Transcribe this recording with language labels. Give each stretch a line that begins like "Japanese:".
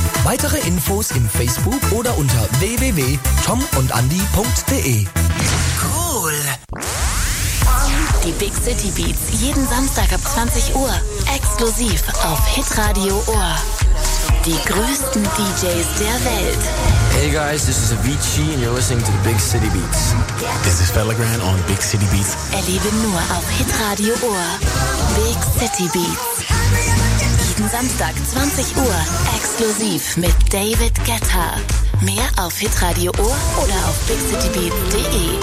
German: Weitere Infos im Facebook oder unter www.tomundandy.de. Cool. Die Big City Beats jeden Samstag ab 20 Uhr exklusiv auf Hitradio Ohr. Die größten DJs der Welt.
English: Hey guys, this is Avicii and you're listening to the Big City Beats. This is Pellegrin on Big City Beats.
German: Erlebe nur auf Hitradio Ohr. Big City Beats. jeden Samstag 20 Uhr exklusiv mit David Guetta. Mehr auf Hitradio Ohr oder auf bigcitybeats.de.